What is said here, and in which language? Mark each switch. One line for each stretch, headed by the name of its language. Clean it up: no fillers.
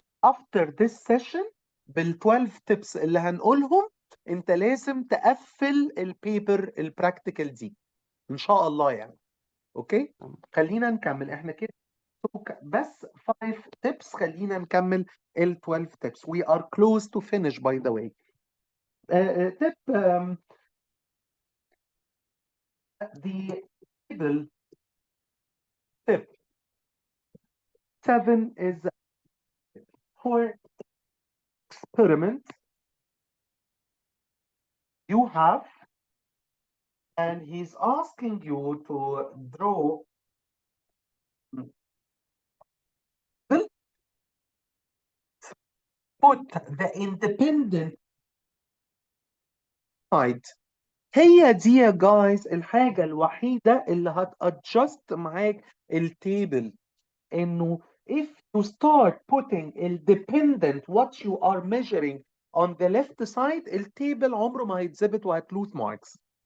English: after this session
Arabic: بال 12 tips اللي هنقولهم انت لازم تقفل البيبر البراكتيكال دي ان شاء الله يعني. اوكي، خلينا نكمل احنا كده بس 5 tips. خلينا نكمل ال 12 tips.
English: We are close to finish by the way. Tip the table tip 7 is for experiment you have, and he's asking you to draw put the independent side.
Arabic: هي دي يا جايز الحاجة الوحيدة اللي هتadjust معاك التيبل، انه
English: if you start putting dependent what you are measuring on the left side
Arabic: التيبل عمره ما هيتظبط وهتلوز marks.